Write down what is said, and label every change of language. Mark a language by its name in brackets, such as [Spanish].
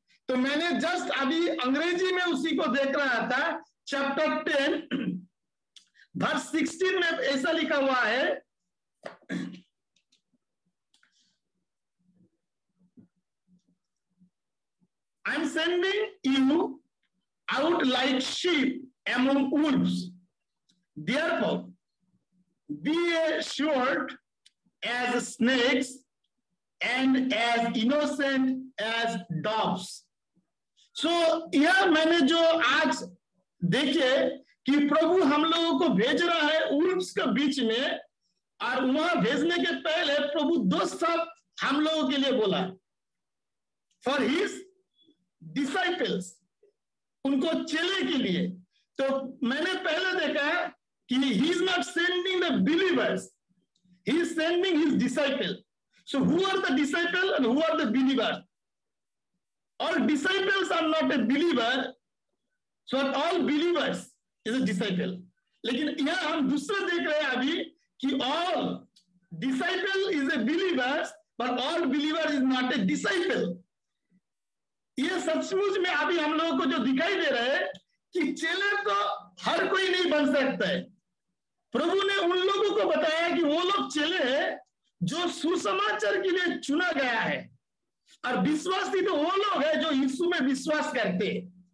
[Hindi] तो मैंने जस्ट अभी अंग्रेजी में उसी को देख रहा था, चैप्टर 10 वर्स 16 में ऐसा लिखा हुआ है, [English] I am sending you out like sheep among wolves. Therefore, be assured as snakes and as innocent as doves. [Hindi] So, यह मैंने जो आज देखे कि प्रभु हम लोगों को भेज रहा है उल्फ्स के बीच में, और वहां भेजने के पहले प्रभु 2 शब्द हम लोगों के लिए बोला, [English] for his disciples, [Hindi] उनको चेले के लिए। तो मैंने पहले देखा कि [English] he is not sending the believers, he is sending his disciples. So who are the disciples and who are the believers? All disciples are not a believer, so all believers is a disciple. [Hindi] लेकिन यहाँ हम दूसरा देख रहे हैं अभी कि [English] all disciple is a believer, but all believer is not a disciple. [Hindi] ये सचमुच में अभी हम लोगों को जो दिखाई दे रहा है कि चेले तो हर कोई नहीं बन सकता है। प्रभु ने उन लोगों को बताया कि वो लोग चेले हैं जो सुसमाचार के लिए चुना गया है, और विश्वासी तो वो लोग हैं जो यीशु में विश्वास करते हैं।